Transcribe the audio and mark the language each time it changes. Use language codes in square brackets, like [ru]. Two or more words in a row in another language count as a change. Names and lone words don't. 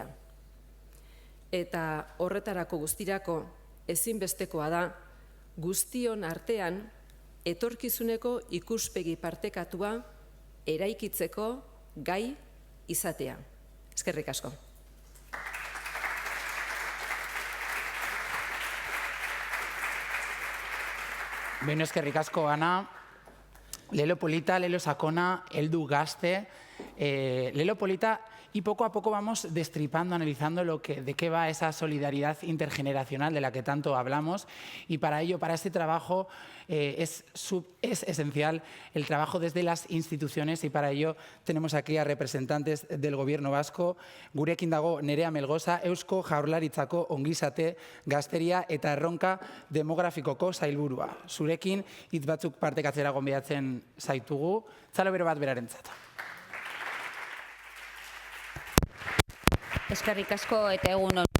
[eu] Eta horretarako guztirako ezinbestekoa da guztion artean etorkizuneko ikuspegi partekatua eraikitzeko gai izatea. Eskerrik asko. Bueno, eskerrik asko, Ana. Lelo polita, lelo sakona, heldu gazte. Lelo polita, [es] y poco a poco vamos destripando, analizando de qué va esa solidaridad intergeneracional de la que tanto hablamos. Y para ello, para este trabajo, es esencial el trabajo desde las instituciones, y para ello tenemos aquí a representantes del Gobierno vasco. [eu] Gurekin dago Nerea Melgoza, Eusko Jaurlaritzako ongizate, gazteria eta erronka demografikoko sailburua. Zurekin hitz batzuk partekatzera gonbidatzen zaitugu. Txalo bero bat berarentzat. Eskerrik asko eta egun on.